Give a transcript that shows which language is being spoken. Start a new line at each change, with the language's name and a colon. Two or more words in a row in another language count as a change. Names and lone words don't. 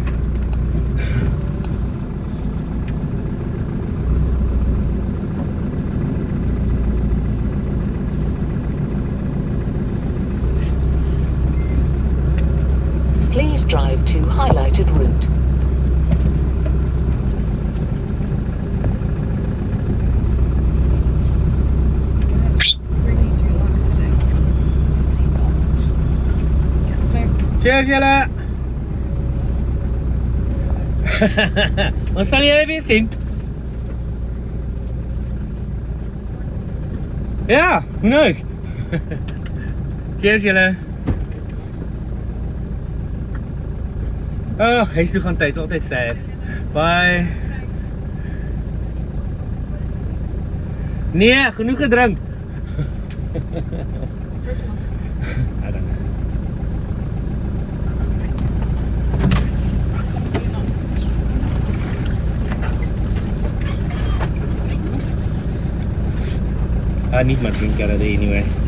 English: Please drive to highlighted route. Really do like sitting seatbelt. Cheers,
Afrikaans: julle. Ons sal julle weer sien. Ja,
English: who knows? Cheers,
Afrikaans: julle. Ag, huis toe gaan tyd, altyd sad. Bye. Nee, genoeg gedrink.
English: I don't know. I need my drink out of there anyway.